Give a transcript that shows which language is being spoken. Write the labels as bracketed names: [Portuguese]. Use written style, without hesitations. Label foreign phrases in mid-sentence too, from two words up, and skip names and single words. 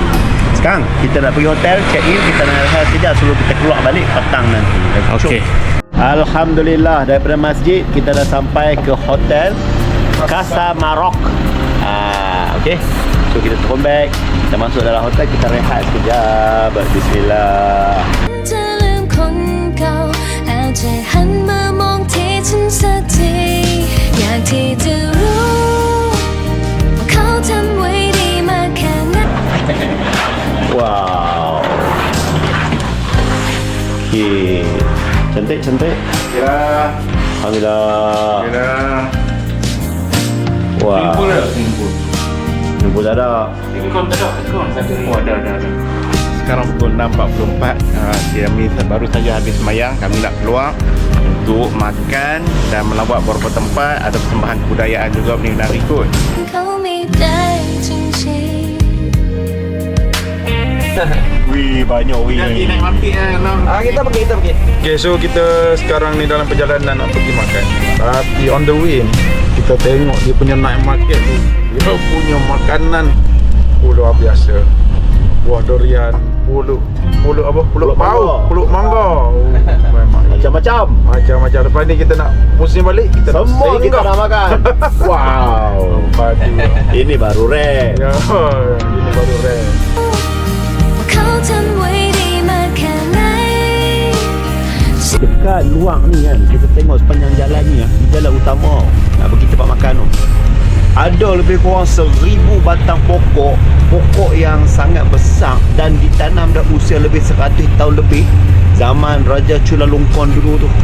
[Malay] Sekarang kita nak pergi hotel, [English] check in, [Malay] kita nak rehat sekejap sebelum kita keluar balik petang nanti. Okey. Alhamdulillah, daripada masjid kita dah sampai ke hotel Casa Marok. Okey. So kita turun beg, kita masuk dalam hotel, kita rehat sekejap. Bismillah. [Thai] จะลืมคนเก่าเอาใจหันมามองที่ฉันสักทีอยากที่จะรู้ว่าเขาทำไว้ดีมากแค่ไหน [Malay] Wow. Okey. Cantik. Ya. Alhamdulillah. Kira. Wah. Kumpul tak ada. Ada. Sekarang pukul 6.44. Kami baru saja habis sembahyang. Kami nak keluar untuk makan dan melawat beberapa tempat. Ada persembahan kebudayaan juga menari kot. [Thai] เขาไม่ได้จริงๆ [Malay] Wih, banyak wih. Kita pergi. [English] Okay, so [Malay] kita sekarang ni dalam perjalanan nak pergi makan. Tapi [English] on the way [Malay] ni, kita tengok dia punya [English] night market [Malay] tu. Dia punya makanan luar biasa. Buah durian, pulut apa? Pulut pau, pulut mangga. Memang Macam-macam. macam-macam. Lepas ni kita nak musim balik, kita nak Semua kita singgah. nak makan. Wow. Padu. Ini baru rare. Ya, ini baru rare. [Thai] เขาทำไว้ดีมากแค่ไหน [Malay] Dekat luar ni kan, kita tengok sepanjang jalan ni, di jalan utama nak pergi tempat makan tu, ada lebih kurang 1000 batang pokok yang sangat besar dan ditanam dah usia lebih 100 tahun lebih, zaman Raja Chulalongkorn dulu tu.